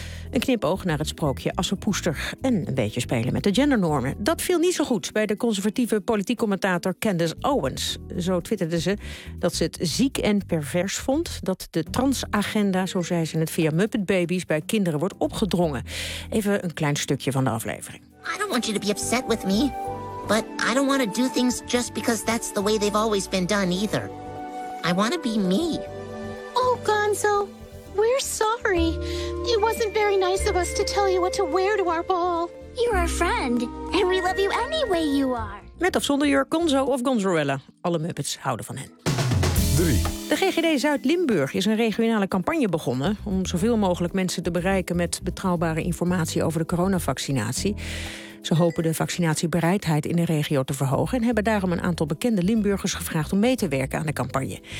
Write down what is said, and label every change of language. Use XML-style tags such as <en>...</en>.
<nl>Een knipoog naar het sprookje Assepoester en een beetje spelen met de gendernormen. Dat viel niet zo goed bij de conservatieve politiek commentator Candace Owens. Zo twitterde ze dat ze het ziek en pervers vond dat de transagenda, zo zei ze het, via Muppet Babies bij kinderen wordt opgedrongen. Even een klein stukje van de aflevering.</nl> <en>I don't want you to be upset with me, but I don't want to do things just because that's the way they've always been done either. I want to be me. Oh, Gonzo, we're sorry. It wasn't very nice of us to tell you what to wear to our ball. You're our friend, and we love you any way you are.</en> <nl>Met of zonder jurk, Gonzo of Gonzorella, alle Muppets houden van hen. 3. De GGD Zuid-Limburg is een regionale campagne begonnen om zoveel mogelijk mensen te bereiken met betrouwbare informatie over de coronavaccinatie. Ze hopen de vaccinatiebereidheid in de regio te verhogen en hebben daarom een aantal bekende Limburgers gevraagd om mee te werken aan de campagne.</nl>